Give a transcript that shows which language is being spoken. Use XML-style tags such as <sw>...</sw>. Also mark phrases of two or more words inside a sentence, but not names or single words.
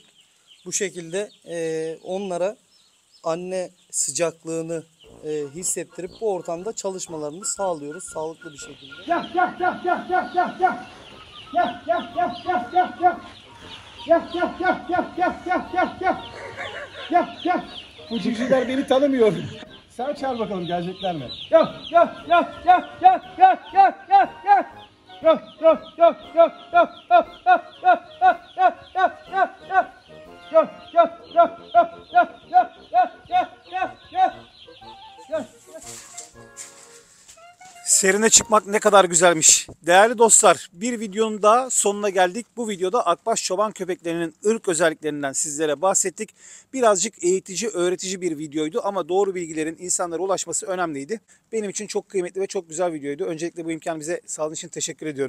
<tr>Bu şekilde onlara anne sıcaklığını hissettirip bu ortamda çalışmalarını sağlıyoruz sağlıklı bir şekilde. Gel gel gel gel gel gel gel. Gel gel gel gel gel gel. Gel gel gel gel gel gel gel gel. Gel gel. Bu civcivler beni tanımıyor. Sen çağır bakalım gelecekler mi? Gel gel gel gel gel gel gel gel gel. Gel gel gel gel gel gel gel gel gel gel gel gel. Gel gel gel gel gel gel gel gel gel gel. Serine çıkmak ne kadar güzelmiş. Değerli dostlar, bir videonun daha sonuna geldik. Bu videoda akbaş çoban köpeklerinin ırk özelliklerinden sizlere bahsettik. Birazcık eğitici, öğretici bir videoydu ama doğru bilgilerin insanlara ulaşması önemliydi. Benim için çok kıymetli ve çok güzel videoydu. Öncelikle bu imkanı bize sağladığın için teşekkür ediyorum.</tr>